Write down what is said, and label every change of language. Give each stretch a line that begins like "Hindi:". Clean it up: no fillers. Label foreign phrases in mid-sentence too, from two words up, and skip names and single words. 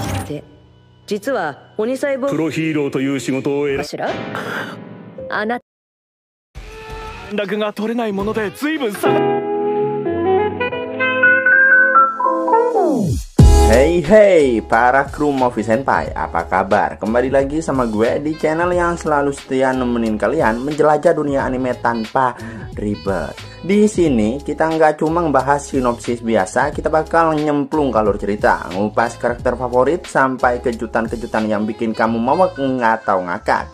Japanese: て、実は鬼細胞プロヒーローという仕事を選かしら。あなた連絡が取れないもので随分差が。
Indonesian: Hey hey para kru Movie Senpai, apa kabar? Kembali lagi sama gue di channel yang selalu setia nemenin kalian menjelajah dunia anime tanpa ribet. Di sini kita nggak cuma ngebahas sinopsis biasa, kita bakal nyemplung alur cerita, ngupas karakter favorit sampai kejutan-kejutan yang bikin kamu mawek atau ngakak.